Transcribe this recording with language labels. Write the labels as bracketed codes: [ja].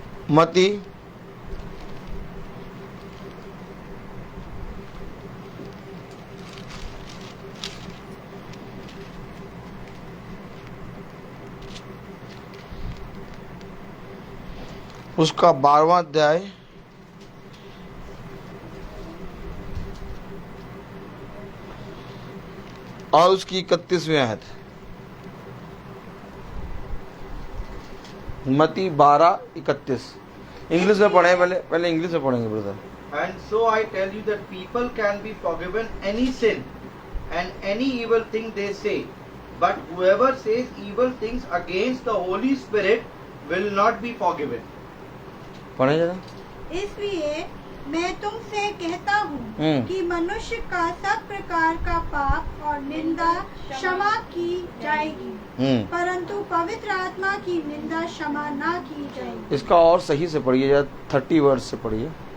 [hi] मत्ती उसका 12वां अध्याय और उसकी 31वीं आयत। मत्ती 12:31। इंग्लिश में पढ़े, पहले इंग्लिश में पढ़ेंगे brother. [en] And so I tell you that people can be forgiven any sin and any evil thing they say, but whoever says evil things against the Holy Spirit will not be forgiven. [hi] पढ़े जरा। इसलिए मैं तुमसे कहता हूँ कि मनुष्य का सब प्रकार का पाप और निंदा क्षमा की जाएगी, परंतु पवित्र आत्मा की निंदा क्षमा ना की जाएगी। इसका और सही से पढ़िए, या 30 वर्ष से पढ़िए।